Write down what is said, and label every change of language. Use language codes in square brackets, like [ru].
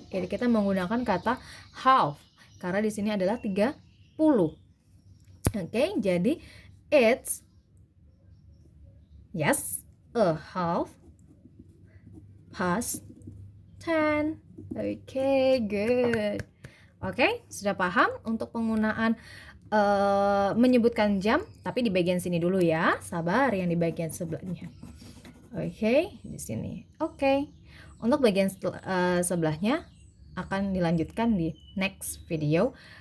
[id] Jadi kita menggunakan kata half karena di sini adalah 30. [en] Okay, [id] jadi [en] it's a half past 10. Okay, good. [id] Okay, sudah paham untuk penggunaan menyebutkan jam, tapi di bagian sini dulu ya. Sabar yang di bagian sebelahnya. Okay, di sini. Okay. Untuk bagian sebelahnya akan dilanjutkan di [en] next video.